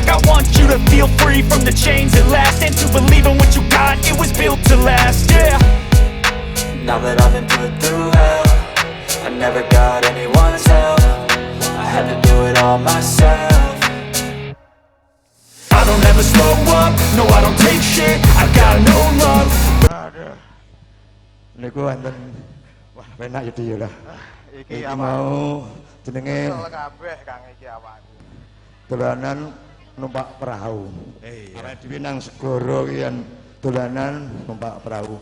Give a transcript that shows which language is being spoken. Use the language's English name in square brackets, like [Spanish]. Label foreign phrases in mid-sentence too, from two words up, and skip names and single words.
[English] I want you to feel free from the chains at last, and to believe in what you got, it was built to last, yeah. Now that I've been put through hell, I never got anyone's help. I had to do it all myself. I don't ever slow up, no I don't take shit. I got no love. [Javanese] Niku wonten wah penak ya lah. Iki mau jenenge kabeh Kang iki awakku. dolanan numpak perahu. Awake dhewe nang segara ki dolanan numpak perahu.